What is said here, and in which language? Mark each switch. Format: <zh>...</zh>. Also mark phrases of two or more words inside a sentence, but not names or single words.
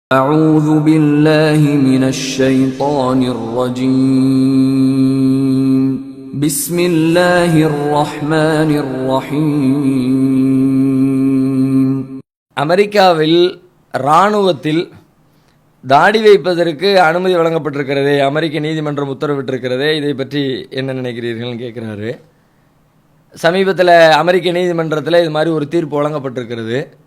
<ar>أعوذ بالله من الشيطان الرجيم بسم الله الرحمن الرحيم</ar> <ta>அமெரிக்காவில் இராணுவத்தில் தாடி வைப்பதற்கு அனுமதி வழங்கப்பட்டிருக்கிறது. அமெரிக்க நீதிமன்றம் உத்தரவிட்டிருக்கிறது. இதை பற்றி என்ன நினைக்கிறீர்கள்னு கேட்குறாரு. சமீபத்தில் அமெரிக்க நீதிமன்றத்தில் இது மாதிரி ஒரு தீர்ப்பு வழங்கப்பட்டிருக்கிறது.</ta>